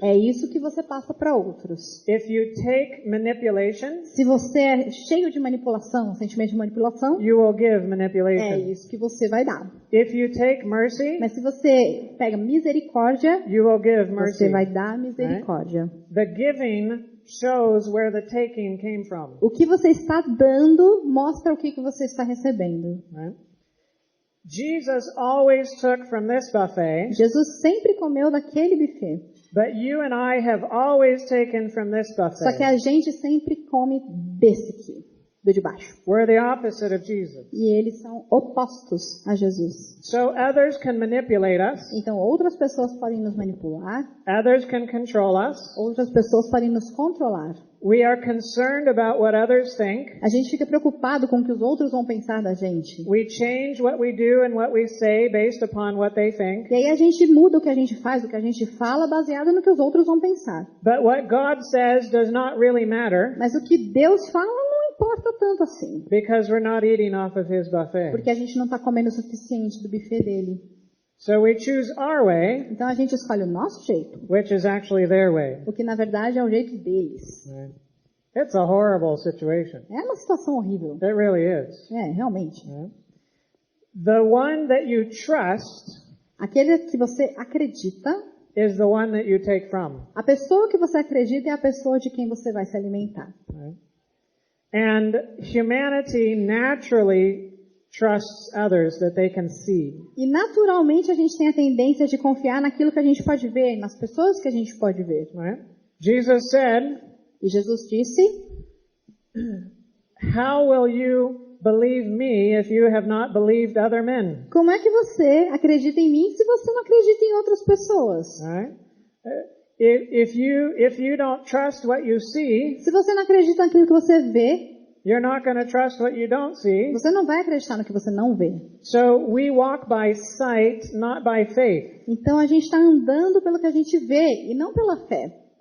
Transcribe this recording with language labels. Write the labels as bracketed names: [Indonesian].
[Portuguese] é isso que você passa para outros. [English] If you take manipulation, [Portuguese] Se você é cheio de manipulação, sentimento de manipulação, [English] you will give [Portuguese] é [English] manipulation. [Portuguese] isso que você vai dar. [English] If you take mercy, [Portuguese] Mas se você pega misericórdia, [English] you will give mercy. [Portuguese] você vai dar misericórdia. [English] The giving shows where the taking came from. [Portuguese] O que você está dando mostra o que você está recebendo. [English] Right? Jesus always took from this buffet, [Portuguese] Jesus sempre comeu daquele buffet. [English] but you and I have always taken from this [Portuguese] Só que [English] buffet. [Portuguese] a gente sempre come desse aqui, do de baixo. [English] We're the opposite of Jesus. [Portuguese] E eles são opostos a Jesus. [English] So others can manipulate us, [Portuguese] Então outras pessoas podem nos manipular, [English] others can control us, [Portuguese] outras pessoas podem nos controlar. [English] We are concerned about what others think. [Portuguese] A gente fica preocupado com o que os outros vão pensar da gente. [English] We change what we do and what we say based upon what they think. [Portuguese] E aí a gente muda o que a gente faz, o que a gente fala, baseado no que os outros vão pensar. [English] But what God says does not really matter. [Portuguese] Mas o que Deus fala não importa tanto assim. [English] Because we're not eating off of His buffet. [Portuguese] Porque a gente não está comendo o suficiente do buffet dele. [English] So we choose our way. [Portuguese] Então a gente escolhe o nosso jeito. [English] Which is actually their way. [Portuguese] O que na verdade é o jeito deles. [English] Right. It's a horrible situation. [Portuguese] É uma situação horrível. [English] It really is. [Portuguese] É, realmente. [English] Yeah. The one that you trust [Portuguese] Aquele que você acredita [English] is the one that you take from. [Portuguese] A pessoa que você acredita é a pessoa de quem você vai se alimentar. [English] Right. And humanity naturally trusts others that they can see. [Portuguese] E naturalmente a gente tem a tendência de confiar naquilo que a gente pode ver, nas pessoas que a gente pode ver. [English] Right? Jesus said, [Portuguese] E Jesus disse: [English] "How will you believe me if you have not believed other men?" [Portuguese] Como é que você acredita em mim se você não acredita em outras pessoas? [English] Right? If you don't trust what you see, [Portuguese] Se você não acredita naquilo que você vê, [English] you're not going to trust what you don't see. [Portuguese] você não vai acreditar no que você não vê. [English] So we walk by sight, not by faith. [Portuguese] Então a gente está andando pelo que a gente vê e não pela fé.